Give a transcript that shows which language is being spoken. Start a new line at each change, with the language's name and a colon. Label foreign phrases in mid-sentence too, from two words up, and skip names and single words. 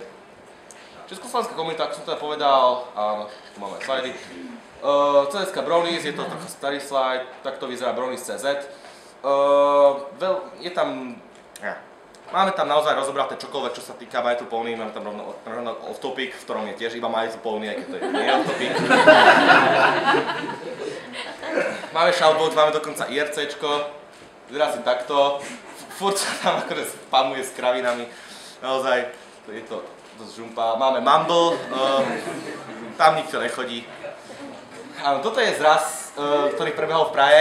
Slovak: Československá komunita, ako som teda povedal, áno, tu máme slajdy. CZ Brownies, je to trochu starý slajd, takto vyzerá Brownies.cz. Je tam, máme tam naozaj rozobraté čokoľvek, čo sa týka Money to Pony, máme tam rovno
English: off topic,
Slovak: v ktorom je tiež iba Money to Pony, aj keď to nie je
English: off topic.
Slovak: Máme shoutbox, máme dokonca IRCčko, vyzerá si takto, furt sa tam akože spamuje s kravinami, naozaj, je to dosť žumpa. Máme Mumble, tam nikto nechodí. Áno, toto je zraz, ktorý prebehol v Prahe.